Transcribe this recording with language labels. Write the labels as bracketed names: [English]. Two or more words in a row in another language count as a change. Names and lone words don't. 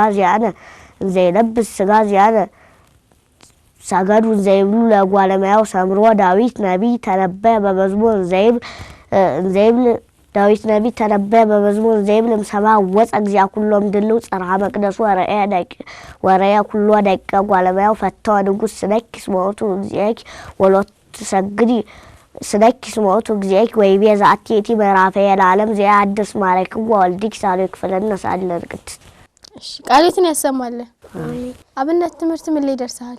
[Geez] ሥጋ ዚአነ ሰገዱ ዘይብሉ ለእጓለ እመሕያው ሰምሮ ዳዊት ነቢይ ተነበየ በመዝሙር ዘይብል ዳዊት ነቢይ ተነበየ በመዝሙር ዘይብል እምሰማይ ወፀ እግዚአ ኩሎ እምድልው ጽርሐ መቅደሱ ወረየ ኩሎ ደቂቀ እጓለ እመሕያው ፈተወ ንጉሥ ስነኪ እስመ ውእቱ እግዚእኪ ወሎቱ ትሰግዲ ስነኪ እስመ ውእቱ እግዚእኪ ወይቤ ዘአቲ ይእቲ ምዕራፈ ለዓለም ዘያድስ ማረክዎ ወልድኪ ሳልዮ ክፍለነ ሳለን ቅድስት። [Amharic] እሺ ቃል ይሁን ያሰማልን። አሜን። አብነት ትምህርት ምን ላይ ደርሰሃል?